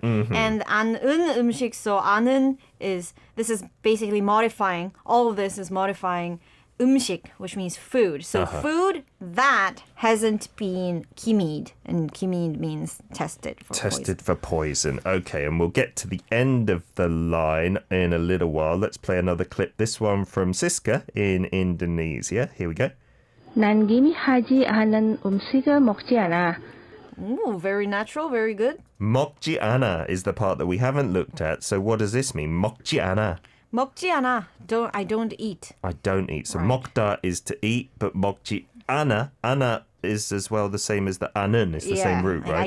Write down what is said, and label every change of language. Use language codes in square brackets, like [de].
[en] And [ko] 않은 음식, [en] so 않은 this is basically modifying, all of this is modifying 음식, which means food. So food that hasn't been kimied, and kimied means tested for poison. Okay, and we'll get to the end of the line in a little while. Let's play another clip. This one from Siska in Indonesia. Here we go. [ko] 난 기미하지 않은 음식을 먹지 않아. [en] Ooh, very natural, very good. 먹지않아 is the part that we haven't looked at. So what does this mean? 먹지않아. 먹지않아. I don't eat. I don't eat. So right. 먹다 is to eat, but 먹지않아, ana is as well the same as the an은. It's the same root, right?